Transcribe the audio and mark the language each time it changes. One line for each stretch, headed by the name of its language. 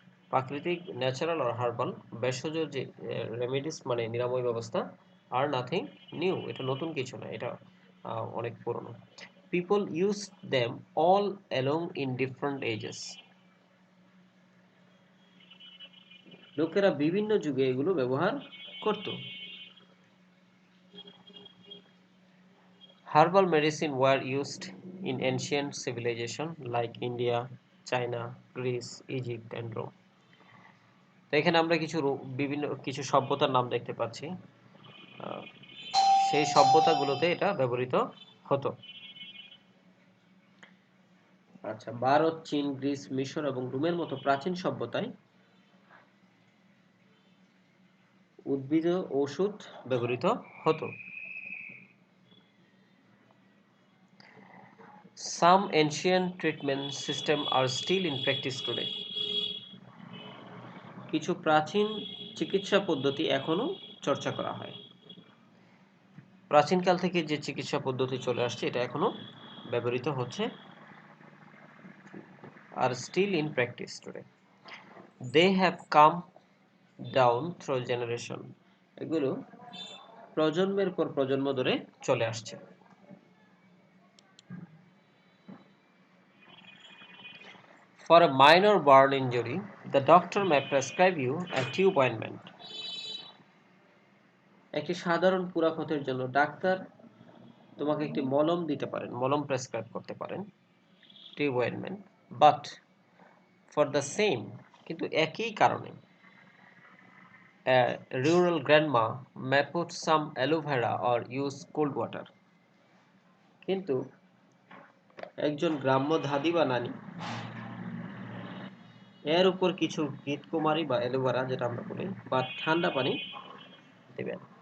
Bangla: প্রাকৃতিক
English: natural or herbal
Bangla: ভেষজ যে রেমেডিস মানে নিরাময় ব্যবস্থা,
English: আর nothing new,
Bangla: এটা নতুন কিছু নয়, এটা অনেক পুরনো।
English: people use them all along in different ages,
Bangla: লোকেরা বিভিন্ন যুগে এগুলো ব্যবহার করত।
English: Herbal medicine were used in ancient civilization like India, China, Greece, Egypt and Rome.
Bangla: তো এখানে আমরা বিভিন্ন কিছু সভ্যতার নাম দেখতে পাচ্ছি। সেই সভ্যতাগুলোতে এটা ব্যবহৃত হতো। আচ্ছা, ভারত, চীন, গ্রিস, মিশর এবং রোমের মতো প্রাচীন সভ্যতায় উদ্ভিদ ঔষধ ব্যবহৃত হতো।
English: Some ancient treatment systems are still in practice today.
Bangla: কিছু প্রাচীন চিকিৎসা পদ্ধতি এখনো চর্চা করা হয়। প্রাচীনকাল থেকে যে চিকিৎসা পদ্ধতি চলে আসছে, এটা এখনো ব্যবহৃত হচ্ছে,
English: আর still in practice today. They have come down through generation,
Bangla: এগুলো প্রজন্মের পর প্রজন্ম ধরে চলে আসছে।
English: For a minor burn injury, the doctor may prescribe you a tube ointment.
Bangla: একটি সাধারণ পুরা ক্ষতের জন্য ডাক্তার তোমাকে একটি মলম দিতে পারেন, মলম প্রেসক্রাইব করতে পারেন, tube ointment.
English: but for the same,
Bangla: কিন্তু একই কারণে,
English: a rural grandma may put some aloe vera or use cold water.
Bangla: কিন্তু একজন গ্রাম্য দাদি বা নানি এর উপর কিছু ঘৃতকুমারী বা অ্যালোভেরা, যেটা আমরা বলি, বা ঠান্ডা পানি দেবেন।